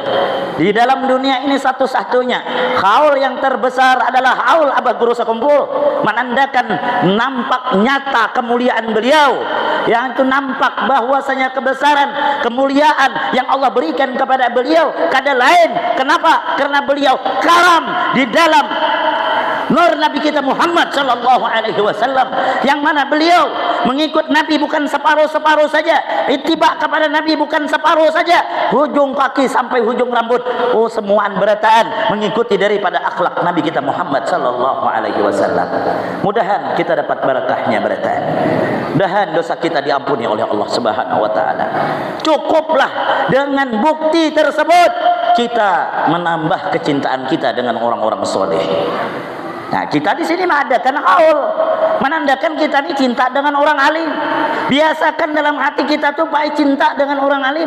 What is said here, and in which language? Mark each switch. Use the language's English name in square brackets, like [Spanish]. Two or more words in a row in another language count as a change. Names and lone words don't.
[Indonesian] Di dalam dunia ini satu-satunya haul yang terbesar adalah haul Abah Guru Sekumpul, menandakan nampak nyata kemuliaan beliau, yang itu nampak bahwasanya kebesaran kemuliaan yang Allah berikan kepada beliau kada lain. Kenapa? Karena beliau karam di dalam nur Nabi kita Muhammad [Arabic] صلى الله عليه وسلم, [Indonesian] yang mana beliau mengikut Nabi bukan separuh-separuh saja, ittiba kepada Nabi bukan separuh saja, hujung kaki sampai hujung rambut, oh semuaan berataan mengikuti daripada akhlak Nabi kita Muhammad [Arabic] صلى الله عليه وسلم. [Banjar] Mudahan kita dapat barakahnya berataan. [Indonesian] Mudahan dosa kita diampuni oleh Allah [Arabic] سبحانه وتعالى. [Indonesian] Cukuplah dengan bukti tersebut kita menambah kecintaan kita dengan orang-orang soleh. Nah, kita di sini mengadakan haul menandakan kita ini cinta dengan orang alim. [Banjar] Biasakan dalam hati kita tuh baik cinta dengan orang alim.